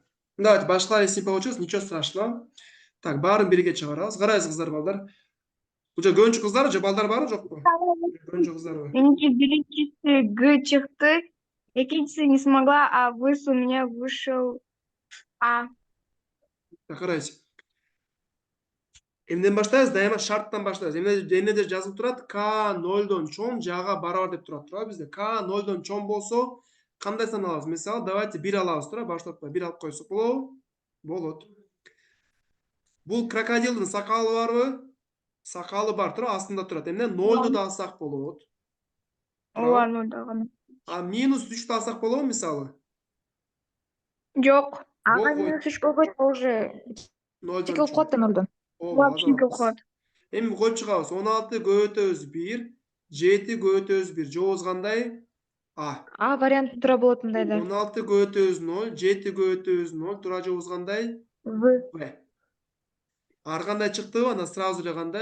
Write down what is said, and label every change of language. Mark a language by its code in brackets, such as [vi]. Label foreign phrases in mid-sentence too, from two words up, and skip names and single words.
[ky] Давайте, башкалар эсепе болчубуз, [ru] ничего страшного. Так, [ky] баарын бирге чыгарабыз. Карайсыз, кыздар, балдар. Бул же көнчү кыздар же балдар барбы, жокпу? Көнчү кыздарбы? Меники биринчиси Г чыкты, экинчиси [ru] не смогла, а выс у меня вышел А. [ky] Так, карайсыз. Эмнеден баштайбыз? Дайыма шарттан баштайбыз. Эмнеде жазылып турат? К 0дон чоң жага барабар деп турат, туура бизде. К 0дон чоң болсо, кандай сан алабыз? Мисалы, давайте 1 алабыз, туура, баштапка 1 алып койсок болобу? Болот. Бул крокодилдин сакалы барбы? Сакалы бар, туура, астында турат. Эмне 0ду да алсак болот. [ru] Ладно, да, ладно. [ky] А минус 3 алсак болобу, мисалы? Жок. ағай, Болбойт. минус 3 болбойт, уже 0дон тикип чоң. коет да 0дон. [ru] Вообще не уходит. [ky] Эми коюп чыгабыз. 16 көбөйтөбүз 1, 7 көбөйтөбүз 1. Жообуз кандай? А. А варианты тура болот мындайда. 16 көбөйтөбүз 0, 7 көбөйтөбүз 0, тура жообуз кандай? В, В. Ар кандай чыктыбы? Ана сразу эле кандай?